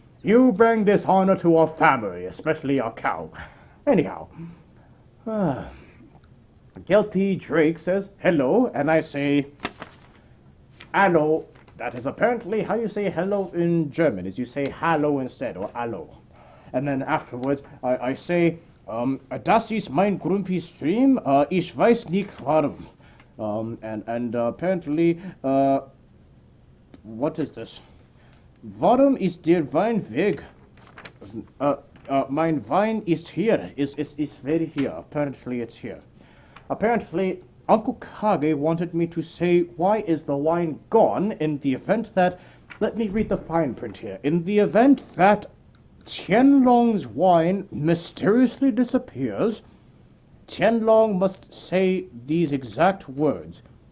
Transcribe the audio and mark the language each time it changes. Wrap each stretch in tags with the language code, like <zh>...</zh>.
<en>You bring dishonor to our family, especially our cow. Anyhow, Guilty Drake says, hello, and I say, hallo. That is apparently how you say hello in German, is you say hallo instead, or hallo. And then afterwards, I say,</en> <de>das ist mein Grumpystream, ich weiß nicht warum.</de> <en>And apparently, what is this?</en> <de>Warum ist der Wein weg? Mein Wein ist hier,</de> <en>is very here. Apparently it's here. Apparently, Uncle Kage wanted me to say, why is the wine gone in the event that, let me read the fine print here, in the event that Tien Long's wine mysteriously disappears, Tien Long must say these exact words.</en>